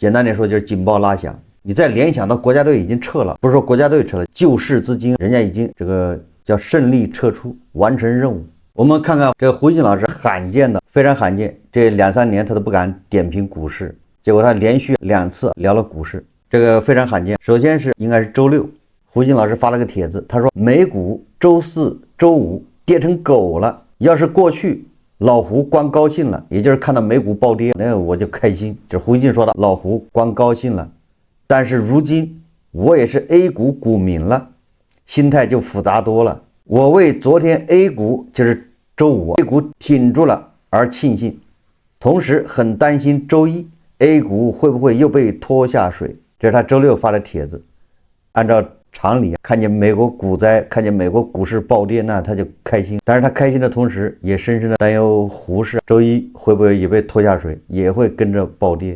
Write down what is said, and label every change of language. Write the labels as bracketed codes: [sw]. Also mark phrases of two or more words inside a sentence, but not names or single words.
[zh] 簡單點說就是警報拉響。你再聯想到國家隊已經撤了，不是說國家隊撤了，救市資金人家已經這個叫勝利撤出，完成任務。我們看看這個胡锡進老師罕見的，非常罕见，這2-3年他都不敢點評股市，結果他連續2次聊了股市，這個非常罕見。首先是應該是周六，胡锡進老師發了個帖子，他說美股周四周五跌成狗了，要是過去老胡光高興了，也就是看到美股暴跌，那我就開心。这胡锡進說的，老胡光高興了，但是如今我也是 A 股股民了，心態就複雜多了。我為昨天 A 股就是周五 A 股挺住了而慶幸，同時很擔心周一 A 股會不會又被拖下水。這是他周六發的帖子。按照常理，看見美國股災，看見美國股市暴跌，那他就開心。但是他開心的同時，也深深的擔憂胡適周一會不會也被拖下水，也會跟着暴跌。